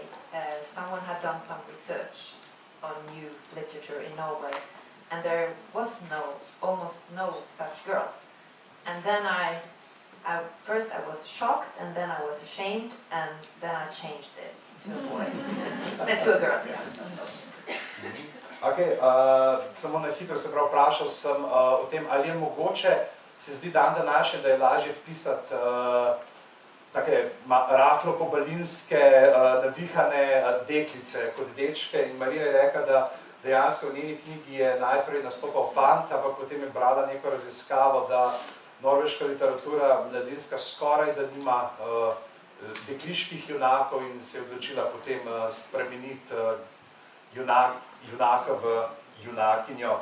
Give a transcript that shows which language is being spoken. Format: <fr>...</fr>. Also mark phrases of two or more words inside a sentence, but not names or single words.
<en>Someone had done some research on new literature in Norway, and there was almost no such girls. And then first I was shocked, and then I was ashamed, and then I changed it to a boy, to a girl.</en> <sl>Ok, samo na hitro se prav vprašal sem o tem, ali je mogoče, se zdi dan današnji, da je lažje pisati take rahlo pobalinske, navihane deklice kot dečke, in Marija je rekla, da dejansko v njeni knjigi je najprej nastopal fant, ampak potem je brala neko raziskavo, da norveška literatura mladinska skoraj da nima dekliških junakov in se je odločila potem spremeniti junaka v junakinjo.</sl>